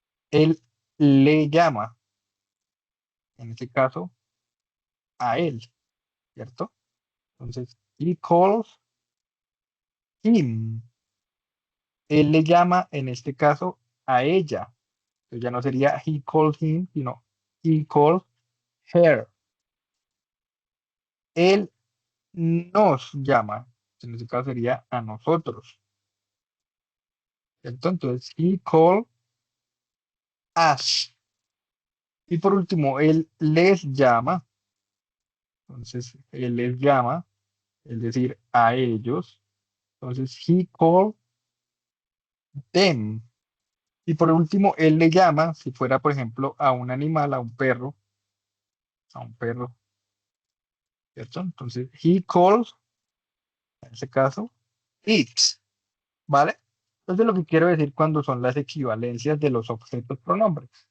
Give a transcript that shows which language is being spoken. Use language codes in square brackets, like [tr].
[es] Él le llama. En este caso, a él, ¿cierto? [en] Entonces, he calls him. [es] Él le llama, en este caso, a ella. Entonces ya no sería [en] he called him, sino he called her. [es] Él nos llama. En este caso sería a nosotros. ¿Cierto? [en] Entonces, he called us. [es] Y por último, él les llama. Entonces, él les llama, es decir, a ellos. [en] Entonces, he called them. [es] Y por último, él le llama, si fuera, por ejemplo, a un animal, a un perro, ¿cierto? Entonces, [en] he calls, [es] en este caso, it, ¿vale? Entonces, lo que quiero decir cuando son las equivalencias de los objetos pronombres.